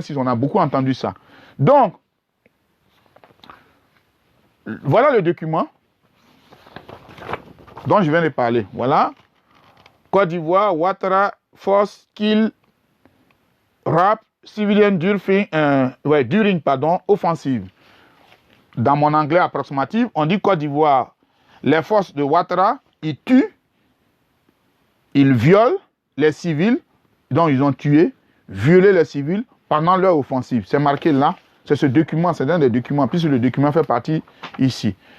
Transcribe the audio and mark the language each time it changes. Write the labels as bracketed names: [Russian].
[French] On a beaucoup entendu ça. Donc, voilà le document dont je viens de parler. Voilà. [English] Côte d'Ivoire, Ouattara force kill rap civilian during offensive. [French] Dans mon anglais approximatif, on dit Côte d'Ivoire, les forces de Ouattara, ils tuent, ils violent les civils, donc ils ont tué, violé les civils pendant leur offensive. C'est marqué là, c'est ce document, c'est un des documents, puisque le document fait partie ici.